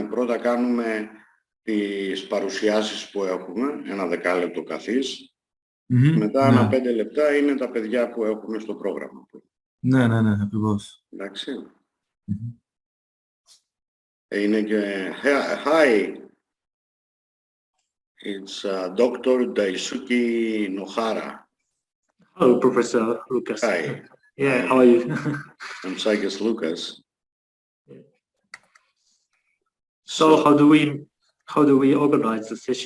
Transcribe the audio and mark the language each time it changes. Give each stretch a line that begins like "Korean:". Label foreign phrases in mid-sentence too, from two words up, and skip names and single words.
Greek: Πρώτα κάνουμε τις παρουσιάσεις που έχουμε, ένα 10 λεπτό καθής. Μετά ένα 5 λεπτά είναι τα παιδιά που έχουμε στο πρόγραμμα. Ναι, ακριβώς. Εντάξει. Είναι και...
English: Hi, it's Dr. Daisuke Nohara. Hello, Professor Lucas. Hi. Yeah, how are you? I'm Sakis Lucas. So how do we organize the session?